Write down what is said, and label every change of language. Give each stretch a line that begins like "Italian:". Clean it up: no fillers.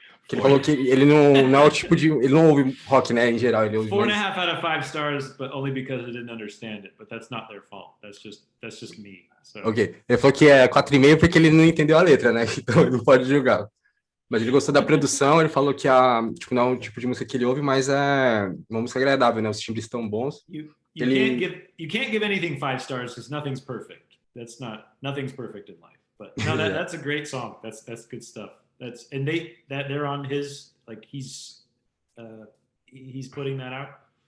Portuguese: Que ele falou que ele não é o tipo de, ele não ouve rock, né, em geral, ele ouve
English: 4.5 out of 5 stars, but only because I didn't understand it. But that's not their fault. That's just me. So. Ok.
Portuguese: Ele falou que é 4,5 porque ele não entendeu a letra, né? Então ele não pode julgar. Mas ele gostou da produção. Ele falou que não é o tipo de música que ele ouve, mas é uma música agradável, né? Os timbres estão bons.
English: You can't give anything 5 stars because nothing's perfect. Nothing's perfect in life. But no, that's a great song. That's good stuff. They're on his, like, he's putting that out.